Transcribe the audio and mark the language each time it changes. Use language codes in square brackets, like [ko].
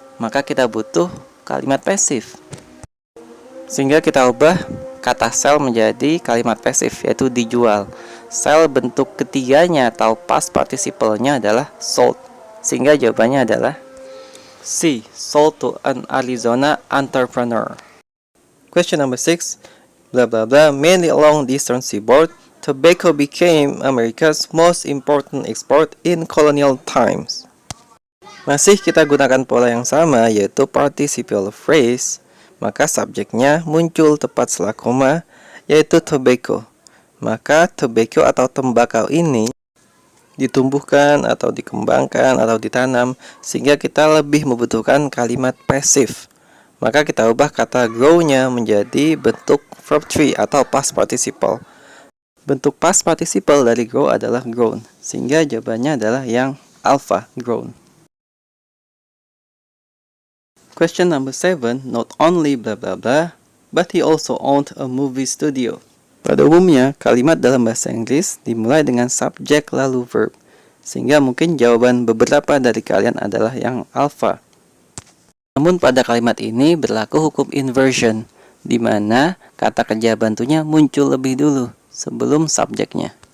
[id] Maka kita butuh kalimat pasif. Sehingga kita ubah kata sell menjadi kalimat pasif, yaitu dijual. Sell bentuk ketiganya atau past participle-nya adalah sold. Sehingga jawabannya adalah [en] C, sold to an Arizona entrepreneur. Question number 6. Blah blah blah, mainly along the eastern seaboard, tobacco became America's most important export in colonial times. [id] Masih kita gunakan pola yang sama, yaitu participial phrase. Maka subjeknya muncul tepat setelah koma, yaitu tobacco. Maka tobacco atau tembakau ini ditumbuhkan atau dikembangkan atau ditanam, sehingga kita lebih membutuhkan kalimat pasif. Maka kita ubah kata grow-nya menjadi bentuk verb 3 atau past participle. Bentuk past participle dari grow adalah grown, sehingga jawabannya adalah yang alpha, grown. [en] Question number 7, not only blah blah blah, but he also owned a movie studio. [id] Pada umumnya, kalimat dalam bahasa Inggris dimulai dengan subjek lalu verb, sehingga mungkin jawaban beberapa dari kalian adalah yang alpha. Namun pada kalimat ini berlaku hukum inversion, di mana kata kerja bantunya muncul lebih dulu sebelum subjeknya.